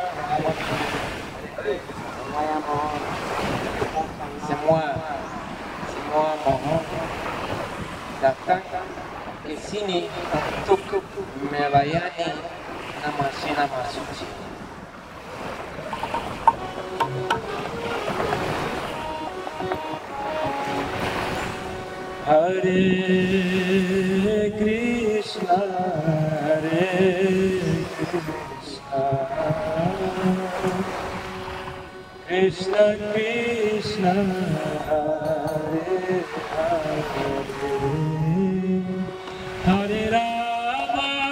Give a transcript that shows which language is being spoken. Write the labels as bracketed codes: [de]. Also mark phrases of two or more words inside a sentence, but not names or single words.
[id] Semua mohon datang ke sini untuk melayani nama suci. [sa] Hare Krishna, Hare Krishna, Krishna Krishna, Hare Hare, Hare Rama,